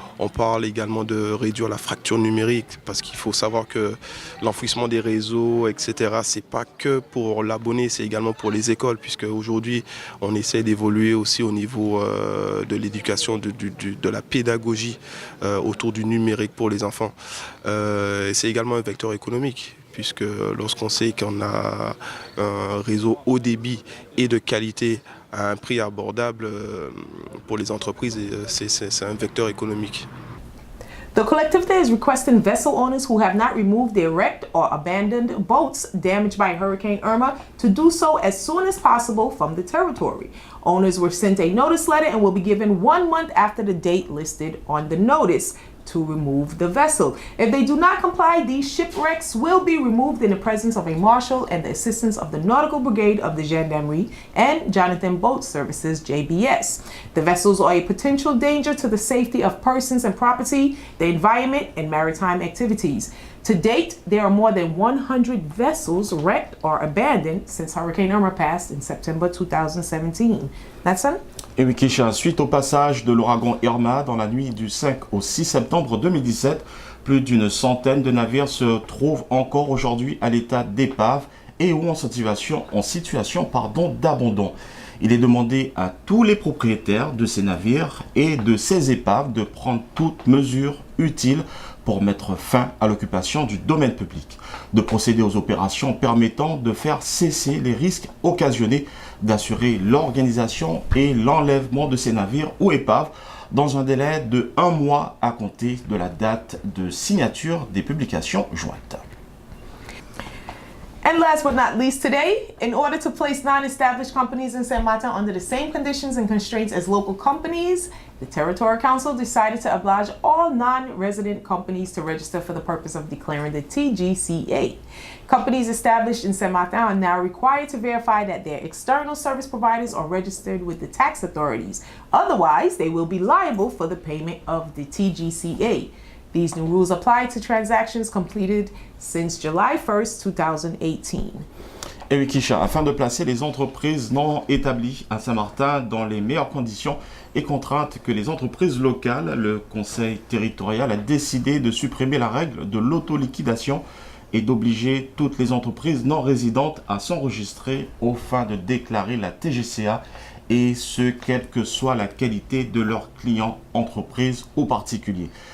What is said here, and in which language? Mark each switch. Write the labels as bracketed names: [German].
[French] On parle également de réduire la fracture numérique, parce qu'il faut savoir que l'enfouissement des réseaux, etc., c'est pas que pour l'abonné, c'est également pour les écoles, puisque aujourd'hui, on essaie d'évoluer aussi au niveau de l'éducation, de la pédagogie autour du numérique pour les enfants. C'est également un vecteur économique, puisque lorsqu'on sait qu'on a un réseau haut débit et de qualité à un prix abordable pour les entreprises, c'est un vecteur économique. [English] The collectivity is requesting vessel owners who have not removed their wrecked or abandoned boats damaged by Hurricane Irma to do so as soon as possible from the territory. Owners were sent a notice letter and will be given 1 month after the date listed on the notice to remove the vessel. If they do not comply, these shipwrecks will be removed in the presence of a marshal and the assistance of the Nautical Brigade of the Gendarmerie and Jonathan Boat Services, JBS. The vessels are a potential danger to the safety of persons and property, the environment, and maritime activities. To date, there are more than 100 vessels wrecked or abandoned since Hurricane Irma passed in September 2017. Nathan? [French] Et oui, Kisha, suite au passage de l'ouragan Irma dans la nuit du 5 au 6 septembre 2017, plus d'une centaine de navires se trouvent encore aujourd'hui à l'état d'épave et ou en situation d'abandon. Il est demandé à tous les propriétaires de ces navires et de ces épaves de prendre toutes mesures utiles pour mettre fin à l'occupation du domaine public, de procéder aux opérations permettant de faire cesser les risques occasionnés, d'assurer l'organisation et l'enlèvement de ces navires ou épaves dans un délai de 1 mois à compter de la date de signature des publications jointes. [English] And last but not least today, in order to place non-established companies in Saint Martin under the same conditions and constraints as local companies, the Territorial Council decided to oblige all non-resident companies to register for the purpose of declaring the TGCA. Companies established in Saint Martin are now required to verify that their external service providers are registered with the tax authorities. Otherwise, they will be liable for the payment of the TGCA. These new rules apply to transactions completed since July 1st, 2018. [French] Et oui, Kisha, afin de placer les entreprises non établies à Saint-Martin dans les meilleures conditions et contraintes que les entreprises locales, le Conseil territorial a décidé de supprimer la règle de l'auto-liquidation et d'obliger toutes les entreprises non résidentes à s'enregistrer aux fins de déclarer la TGCA, et ce, quelle que soit la qualité de leurs clients, entreprises ou particuliers.